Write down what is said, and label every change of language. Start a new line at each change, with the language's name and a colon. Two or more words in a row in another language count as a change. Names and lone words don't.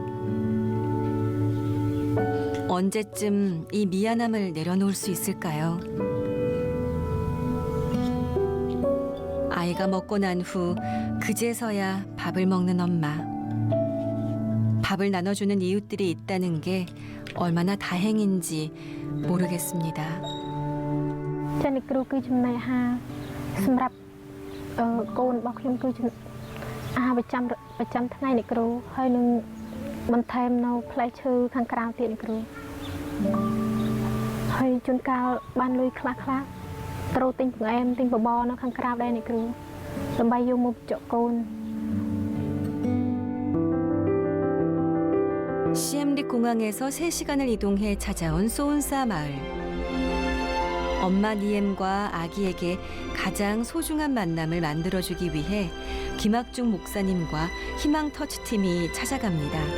Korean: 언제쯤 이 미안함을 내려놓을 수 있을까요? 아이가 먹고 난 후 그제서야 밥을 먹는 엄마. 밥을 나눠주는 이웃들이 있다는 게 얼마나 다행인지 모르겠습니다.
Khmer: ចា៎ នេះគ្រូគឺចំណីអាហារសម្រាប់កូនរបស់ខ្ញុំគឺអាហារប្រចាំថ្ងៃនេះគ្រូហើយនឹងបន្ថែមនៅផ្លែឈើខាងក្រៅទៀតនេះគ្រូហើយជួនកាលបានលុយខ្លះត្រូវទិញបង្អែមទិញបបរនៅខាងក្រៅដែរនេះគ្រូដើម្បីយកមកបញ្ចុកកូន
Korean: 시엠립 공항에서 3시간을 이동해 찾아온 소운사 마을. 엄마 니엠과 아기에게 가장 소중한 만남을 만들어주기 위해 김학중 목사님과 희망 터치팀이 찾아갑니다.